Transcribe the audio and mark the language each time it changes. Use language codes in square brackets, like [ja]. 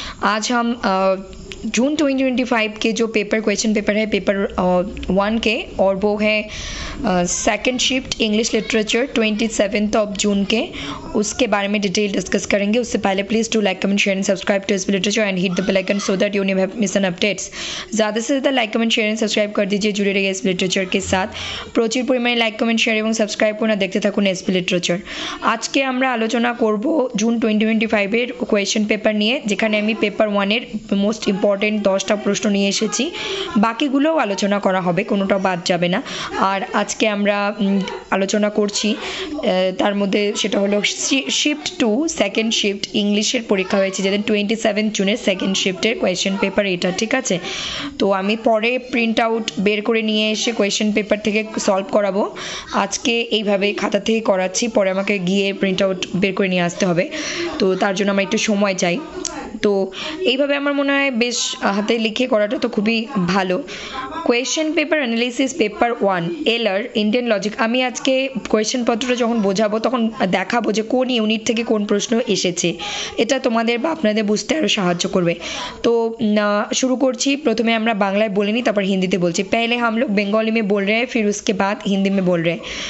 [hi] आज हम जून 2025 के जो क्वेश्चन पेपर है पेपर 1 के और वो है सेकंड शिफ्ट इंग्लिश लिटरेचर 27 जून के उसके बारे में डिटेल डिस्कस करेंगे। उससे पहले [en] Please do like comment share and subscribe to SP literature and hit the bell icon so that you never miss an updates. [hi] ज़्यादा से ज़्यादा like comment share and subscribe कर दीजिए, जुड़े रहिए एसपी लिटरेचर के साथ। [bn] प्रचुर परिमाणे लाइक कमेंट शेयर এবং সাবস্ক্রাইব করে দেখতে থাকুন এসপি লিটারেচার। আজকে আমরা আলোচনা করব জুন 2025 এর কোয়েশ্চেন পেপার নিয়ে, যেখানে আমি পেপার 1 এর মোস্ট ইম্পর্টেন্ট 10টা প্রশ্ন নিয়ে এসেছি। বাকিগুলোও আলোচনা করা হবে, কোনোটাও বাদ যাবে না। আর আজকে আমরা আলোচনা করছি তার মধ্যে সেটা হলো শিফট 2 সেকেন্ড শিফট ইংলিশের পরীক্ষা হয়েছে যেদিন 27 জুনের সেকেন্ড শিফটের কোয়েশ্চেন পেপার এটা, ঠিক আছে। তো আমি পরে প্রিন্ট আউট বের করে নিয়ে এসে কোয়েশ্চেন পেপার থেকে সলভ করাবো। আজকে এইভাবে খাতা থেকে করাচ্ছি, পরে আমাকে গিয়ে প্রিন্ট আউট বের করে নিয়ে আসতে হবে, তো তার জন্য আমার একটু সময় চাই। তো এইভাবে আমার মনে হয় বেশ হাতে লিখে করাটা তো খুবই ভালো। Question paper analysis paper 1 এলার Indian logic. আমি আজকে কোয়েশ্চেন পত্রটা যখন বোঝাবো তখন দেখাবো যে কোন ইউনিট থেকে কোন প্রশ্ন এসেছে, এটা তোমাদের বা আপনাদের বুঝতে আরও সাহায্য করবে। তো শুরু করছি। প্রথমে আমরা বাংলায় বলে নিই, তারপর হিন্দিতে বলছি। [hi] पहले हम लोग बंगाली में बोल रहे हैं, फिर उसके बाद हिंदी में बोल रहे हैं।